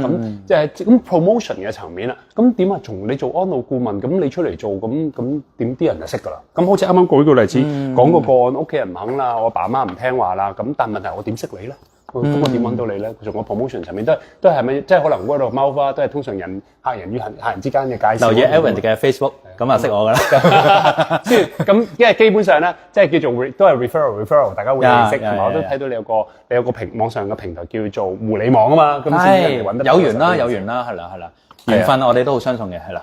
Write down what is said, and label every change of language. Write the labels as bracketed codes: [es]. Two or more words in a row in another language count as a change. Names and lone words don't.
[yue] 咁即係咁 promotion 嘅層面啦。咁點啊？從你做安老顧問，咁你出嚟做，咁點啲人就識㗎啦。咁好似啱啱舉個例子，講個個案，屋企人唔肯啦，我爸媽唔聽話啦。咁但問題我點識你咧？咁我點揾到你咧？從個 promotion 層面都係咪即係可能 [en] word of mouth [yue] 啊？都係通常客人與客人之間嘅介紹。留意 Aaron 嘅 Facebook，咁就識我㗎啦。咁因為基本上咧，即係叫做都係 referral， 大家會認識。同埋我都睇到你有個網上嘅平台叫做護理網啊嘛。咁先人哋揾得有緣啦，係啦，緣分我哋都好相信嘅，係啦。